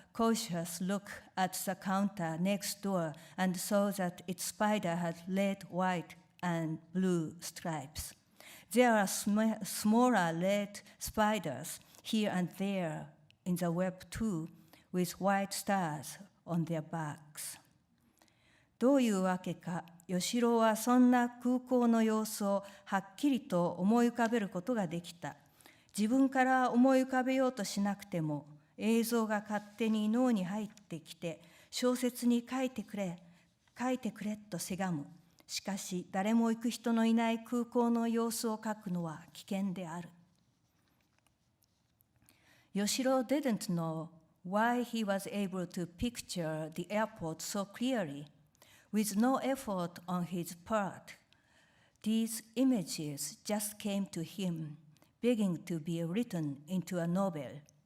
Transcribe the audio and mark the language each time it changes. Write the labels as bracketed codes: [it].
[en] cautious look at the counter next door and saw that its spider had red, white, and blue stripes. There are smaller red spiders here and there in the web too, with white stars on their backs. [ja] どういうわけか、吉郎はそんな空港の様子をはっきりと思い浮かべることができた。自分から思い浮かべようとしなくても、映像が勝手に脳に入ってきて、小説に書いてくれとせがむ。しかし、誰も行く人のいない空港の様子を書くのは危険である。 [en] Yoshiro didn't know why he was able to picture the airport so clearly, with no effort on his part. These images just came to him, begging to be written into a novel.